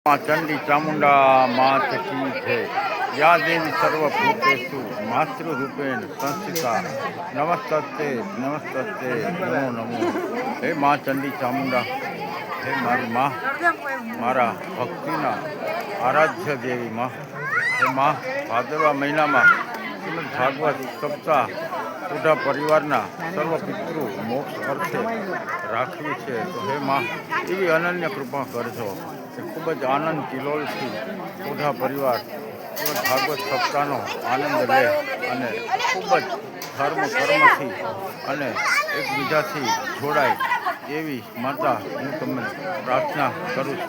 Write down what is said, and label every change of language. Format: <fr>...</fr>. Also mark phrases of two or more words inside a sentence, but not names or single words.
<hi>माँ चंडी चामुंडा मात की जय।</hi> <sa>या देवी सर्वभूतेषु मातृरूपेण संस्थिता नमस्तस्ते नमस्तस्ते नमो नमो।</sa> <gu>હે માઁ ચંડી ચામુંડા, હે મારી માઁ, મારા ભક્તિના આરાધ્ય દેવી માઁ। હે માઁ, ભાદરવા મહીનામાં શ્રીમદ્ ભાગવત સપ્તાહ પૂરા પરિવારના સર્વ પિતૃ મોક્ષ અર્થે રાખવી છે। તો હે માઁ, એવી અનન્ય કૃપા કરજો કે ખૂબ જ આનંદ કિલોલથી પૂરા પરિવાર શ્રીમદ ભાગવત સપ્તાહનો આનંદ લે અને ખૂબ જ ધર્મ કર્મથી અને એકબીજાથી જોડાય એવી માતા હું તમને પ્રાર્થના કરું છું।</gu>